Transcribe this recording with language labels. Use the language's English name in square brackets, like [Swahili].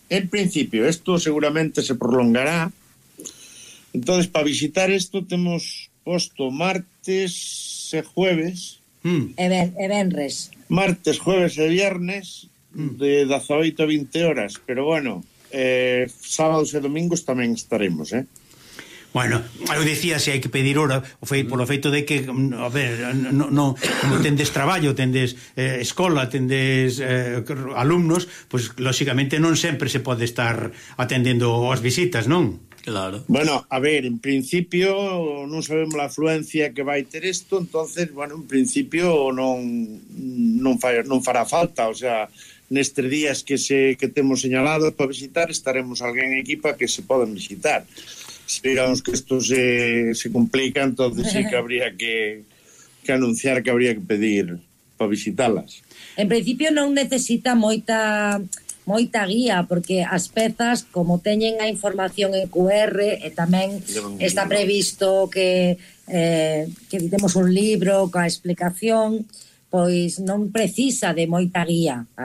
[Spanish] En principio, esto seguramente se prolongará. Entonces, para visitar esto, tenemos puesto martes y jueves. Evenres. Martes, jueves y viernes, de 18 a 20 horas. Pero bueno, sábados y domingos también estaremos, ¿eh? [Galician] Bueno, eu dicía se hai que pedir hora, foi polo feito de que, a ver, non tendes traballo, tendes escola, tendes alumnos, pois lógicamente non sempre se pode estar atendendo as visitas, non? Claro. Bueno, a ver, en principio non sabemos a afluencia que vai ter isto, entonces, bueno, en principio non fará falta, o sea, nestes días que temos señalados para visitar, estaremos alguén en equipa que se poden visitar. [Spanish] Si digamos que esto se complica, entonces sí que habría que anunciar que habría que pedir para visitarlas. [Galician] En principio non necesita moita guía, porque as pezas, como teñen a información en QR, e tamén está previsto que editemos un libro coa explicación, pois non precisa de moita guía.